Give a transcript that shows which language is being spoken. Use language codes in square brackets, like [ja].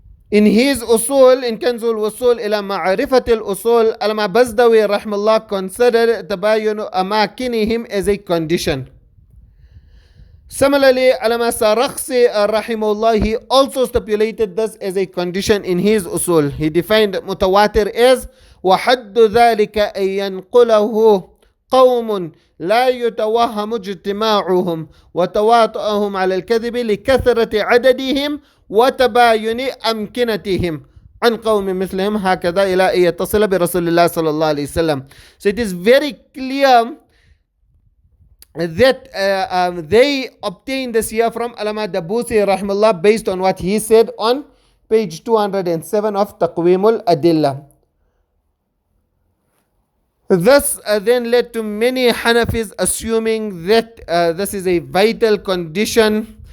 [en] In his usul, in Kanzul Usul ila Ma'arifat al-Usul, Allama Bazdawi rahimahullah considered tabayunu amakinihim as a condition. Similarly, Allama Sarakhsi rahimahullah, he also stipulated this as a condition in his usul. He defined mutawatir as [ar] وَحَدُّ ذَلِكَ أَن يَنْقُلَهُ قوم لا يتوهم اجتماعهم وتواطؤهم على الكذب لكثرة عددهم وتباين أمكنتهم عن قوم مثلهم هكذا إلى أن يتصل برسول الله صلى الله عليه وسلم. [en] So it is very clear that they obtained this here from Allama Dabusi rahimahullah based on what he said on page 207 of Taqweemul Adillah. This then led to many Hanafis assuming that this is a vital condition.